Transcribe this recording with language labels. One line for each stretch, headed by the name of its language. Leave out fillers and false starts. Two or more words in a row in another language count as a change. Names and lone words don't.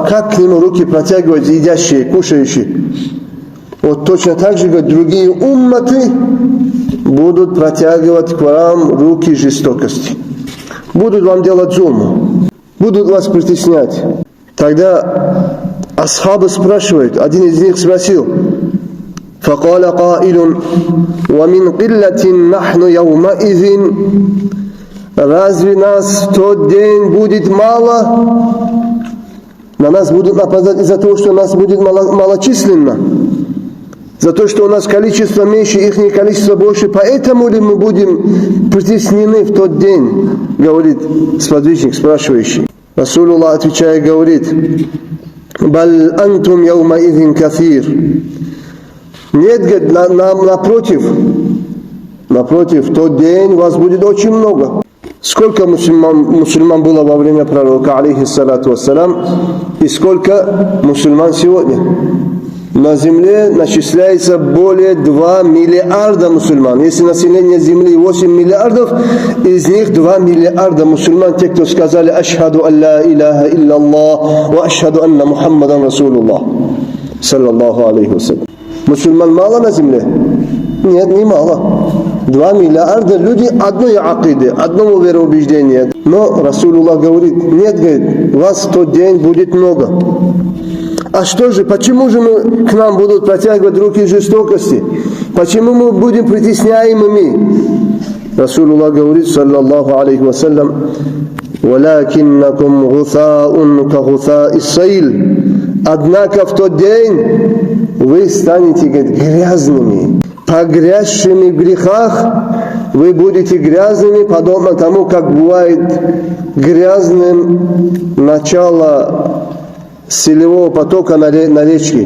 Russian: Как к нему руки протягивают едящие, кушающие? Вот точно так же, как другие умматы будут протягивать к вам руки жестокости. Будут вам делать зулму, будут вас притеснять. Тогда асхабы спрашивают, один из них спросил:
Arabic: فَقَالَ قَائِلٌ وَمِنْ قِلَّةٍ نَحْنُ يَوْمَئِذٍ.
Russian: Разве нас в тот день будет мало? На нас будут нападать из-за того, что нас будет малочисленно, за то, что у нас количество меньше, их количество больше, поэтому ли мы будем притеснены в тот день? Говорит сподвижник, спрашивающий. Расулуллах, отвечая, говорит:
Arabic: «بل أنتم يومئذ كثير».
Russian: Нет, говорит, напротив, в тот день вас будет очень много. Сколько мусульман было во время пророка,
Arabic: عليه الصلاة والسلام,
Russian: и сколько мусульман сегодня? На земле начисляется более 2 миллиарда мусульман. Если население земли 8 миллиардов, из них 2 миллиарда мусульман, те, кто сказали:
Arabic: «أشهد أن لا إله إلا الله وأشهد أن محمدا رسول الله صلى الله عليه وسلم.
Russian: Мусульман мало на земле? Нет, не мало. 2 миллиарда люди одной акиды, одного вероубеждения. Но Расулуллах говорит: нет, говорит, вас в тот день будет много. А что же, почему же к нам будут протягивать руки жестокости? Почему мы будем притесняемыми? Расулуллах говорит,
Arabic: صلى الله عليه وسلم ولكنكم غثاء كغثاء السيل».
Russian: Однако в тот день вы станете, говорит, грязными, погрязшими в грехах. Вы будете грязными, подобно тому, как бывает грязным начало селевого потока на речке.